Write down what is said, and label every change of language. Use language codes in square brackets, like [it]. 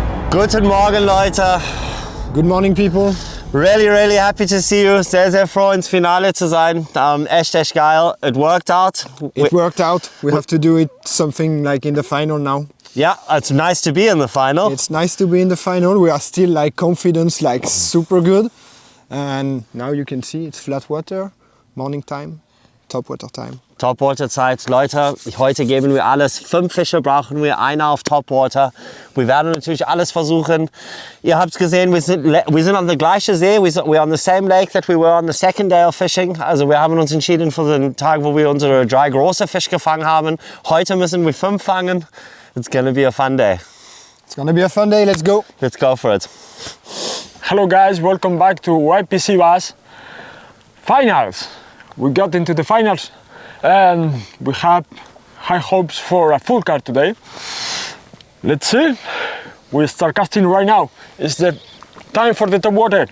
[de] Guten Morgen, Leute. [en] Good morning, people. Really happy to see you. [de] Sehr froh, ins Finale zu sein. Echt geil. [en] It worked out. It worked out. We have to do it something like in the final now. Yeah, it's nice to be in the final. It's nice to be in the final. We are still like confident, like super good. And now you can see it's flat water, morning time, top water time. [de] Topwater-Zeit. Leute, heute geben wir alles. 5 Fische brauchen wir, einer auf Topwater. Wir werden natürlich alles versuchen. Ihr habt gesehen, wir sind an der gleichen See. [en] We're on the same lake that we were on the second day of fishing. [de] Also wir haben uns entschieden für den Tag, wo wir unsere 3 große Fische gefangen haben. Heute müssen wir 5 fangen. [en] It's gonna be a fun day. It's gonna be a fun day. Let's go. Let's go for it. Hello guys, welcome back to YPC Bass Finals. We got into the finals and we have high hopes for a full card today. Let's see. We start casting right now. It's the time for the top water.